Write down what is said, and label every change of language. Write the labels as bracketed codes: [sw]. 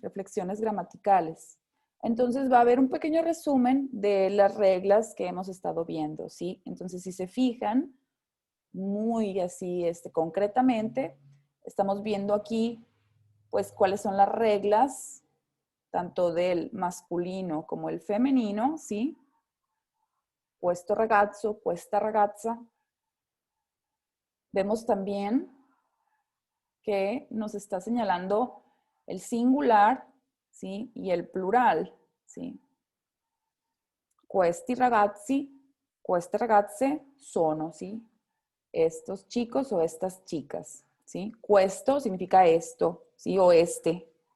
[es] Reflexiones gramaticales. Entonces va a haber un pequeño resumen de las reglas que hemos estado viendo, ¿sí? Entonces, si se fijan, muy así concretamente, estamos viendo aquí, pues, cuáles son las reglas, tanto del masculino como el femenino, ¿sí? [it] Questo ragazzo, questa ragazza. [es] Vemos también que nos está señalando el singular, ¿sí? Y el plural, ¿sí? [it] Questi ragazzi, queste ragazze sono, [es] ¿sí? Estos chicos o estas chicas, ¿sí? Questo significa esto, ¿sí? O este.